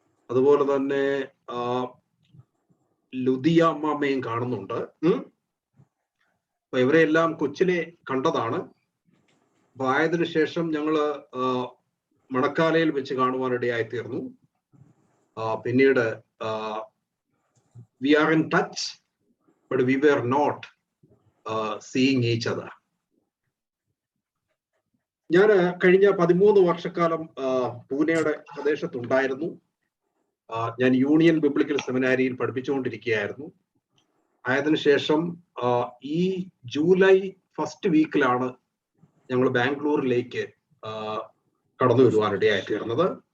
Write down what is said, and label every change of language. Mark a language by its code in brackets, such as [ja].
[ml] അതുപോലെ തന്നെ ലുദിയ അമ്മാമ്മയും കാണുന്നുണ്ട്. അപ്പൊ ഇവരെല്ലാം കൊച്ചിലെ കണ്ടതാണ്. അപ്പൊ ആയതിനു ശേഷം ഞങ്ങള് മണക്കാലയിൽ വെച്ച് കാണുവാനിടയായി തീർന്നു. പിന്നീട് [en] we are in touch, but we were not seeing each other. [ml] ഞാൻ കഴിഞ്ഞ 13 വർഷക്കാലം പൂനെയുടെ പ്രദേശത്തുണ്ടായിരുന്നു. ഞാൻ യൂണിയൻ ബിബ്ലിക്കൽ സെമിനാരിയിൽ പഠിപ്പിച്ചുകൊണ്ടിരിക്കുകയായിരുന്നു. അതിനുശേഷം ഈ ജൂലൈ ഫസ്റ്റ് വീക്കിലാണ് ഞങ്ങൾ ബാംഗ്ലൂരിലേക്ക് കടന്നു വരുവാനിടയായിത്തീർന്നത്.